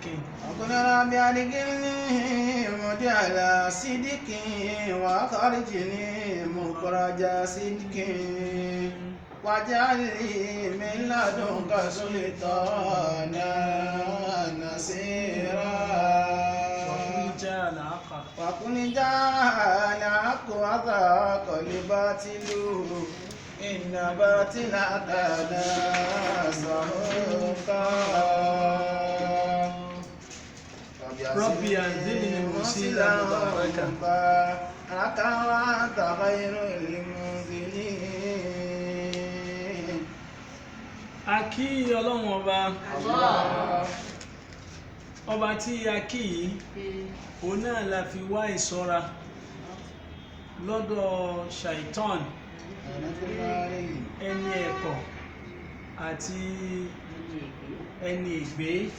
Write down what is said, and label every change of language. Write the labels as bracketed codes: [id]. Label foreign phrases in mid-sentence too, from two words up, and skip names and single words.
[ar] وقل رب أدخلني مدخل صدق وأخرجني مخرج صدق واجعل لي من لدنك سلطانا نصيرا وقل جاء الحق وذاق الباطل إن باطل كان زهوقا ربي أنزلني منزلا مباركا وأنت خير المنزلين. [yo] A kí Ọlọ́run ọba tí a kí yìí òun náà la fi wá ìṣọ́ra lọ́dọ̀ shaitan ẹni ẹ̀kọ́ àti ẹni ègbé.